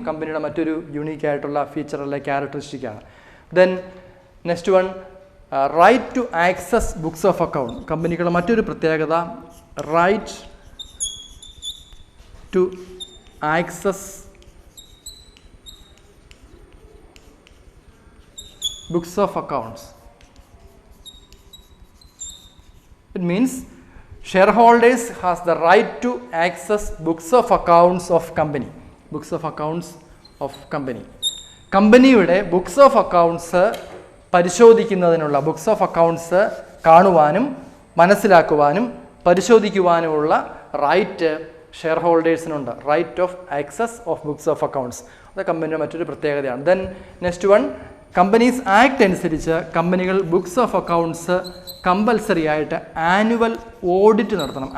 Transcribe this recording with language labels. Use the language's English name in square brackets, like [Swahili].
[Malayalam] കമ്പനിയുടെ മറ്റൊരു യൂണീക്കായിട്ടുള്ള ഫീച്ചർ അല്ലെ ക്യാരക്ടറിസ്റ്റിക്കാണ്. [English] then next one, [Malayalam] right to access books of account. കമ്പനികളുടെ മറ്റൊരു പ്രത്യേകത, right to access books of accounts. [English] It means shareholders has the right to access books of accounts of company. Books of accounts of company. [Malayalam] കമ്പനിയുടെ books of accounts പരിശോധിക്കുന്നതിനുള്ള, books of accounts കാണുവാനും മനസ്സിലാക്കുവാനും പരിശോധിക്കുവാനുമുള്ള right share ഹോൾഡേഴ്സിനുണ്ട്. Right of access of books of accounts. അത് കമ്പനിയുടെ മറ്റൊരു പ്രത്യേകതയാണ്. [English] then next one, [Malayalam] companies act അനുസരിച്ച് കമ്പനികൾ ബുക്സ് ഓഫ് അക്കൗണ്ട്സ് കമ്പൽസറി ആയിട്ട് ആനുവൽ ഓഡിറ്റ് നടത്തണം.